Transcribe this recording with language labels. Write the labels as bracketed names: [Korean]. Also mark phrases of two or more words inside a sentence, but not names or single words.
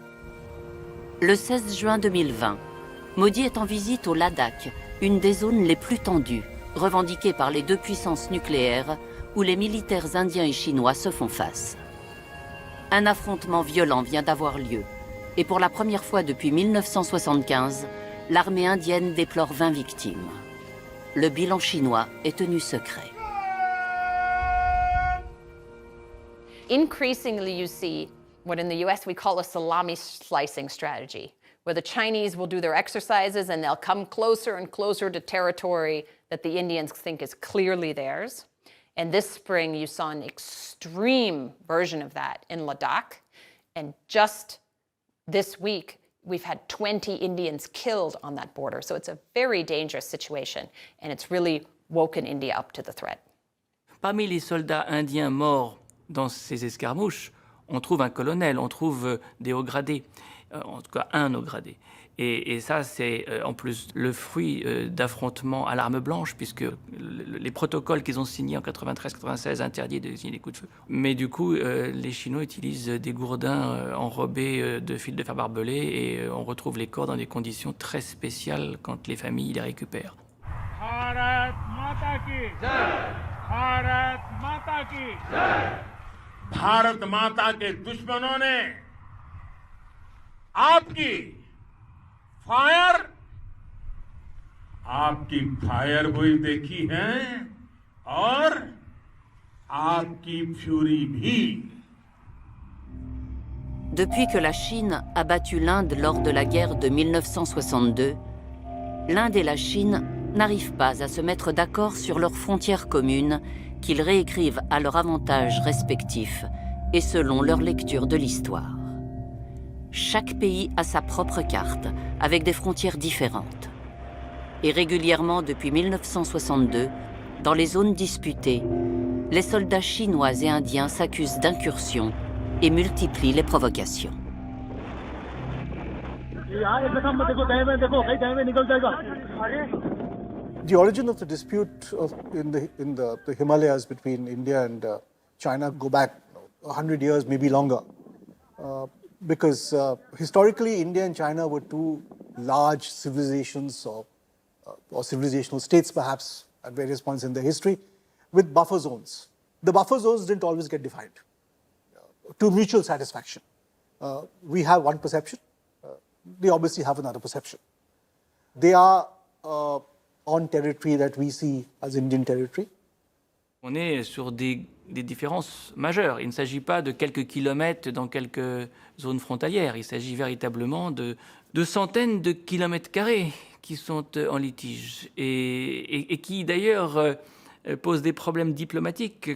[French] Le 16 juin 2020, Modi est en visite au Ladakh, une des zones les plus tendues, revendiquée par les deux puissances nucléaires, où les militaires indiens et chinois se font face. Un affrontement violent vient d'avoir lieu, et pour la première fois depuis 1975, l'armée indienne déplore 20 victimes. Le bilan chinois est tenu secret. [English] Increasingly, you see what in the US we call a salami slicing strategy, where the Chinese will do their exercises and they'll come closer and closer to territory that the Indians think is clearly theirs. And this spring, you saw an extreme version of that in Ladakh. And just this week, we've had 20 Indians killed on that border. So it's a very dangerous situation. And it's really woken India up to the threat. [French] Parmi les soldats indiens morts dans ces escarmouches, on trouve un colonel, on trouve des hauts gradés, en tout cas un haut gradé. Et ça, c'est en plus le fruit d'affrontements à l'arme blanche, puisque les protocoles qu'ils ont signés en 93-96 interdisent de signer des coups de feu. Mais du coup, les Chinois utilisent des gourdins enrobés de fils de fer barbelés, et on retrouve les corps dans des conditions très spéciales quand les familles les récupèrent. [Hindi] भारत माता की जय, भारत माता की जय। भारत माता के दुश्मनों ने आपकी फायर हुई देखी है और आपकी फ्यूरी भी। [French] Depuis que la Chine a battu l'Inde lors de la guerre de 1962, l'Inde et la Chine n'arrivent pas à se mettre d'accord sur leurs frontières communes qu'ils réécrivent à leur avantage respectif et selon leur lecture de l'histoire. Chaque pays a sa propre carte, avec des frontières différentes. Et régulièrement depuis 1962, dans les zones disputées, les soldats chinois et indiens s'accusent d'incursions et multiplient les provocations. [English] The origin of the dispute in the Himalayas between India and China go back 100 years, maybe longer. Because historically, India and China were two large civilizations or civilizational states, perhaps, at various points in their history, with buffer zones. The buffer zones didn't always get defined to mutual satisfaction. We have one perception. They obviously have another perception. They are on territory that we see as Indian territory. [French] On est sur des différences majeures. Il ne s'agit pas de quelques kilomètres dans quelques zones frontalières. Il s'agit véritablement de centaines de kilomètres carrés qui sont en litige et qui d'ailleurs posent des problèmes diplomatiques.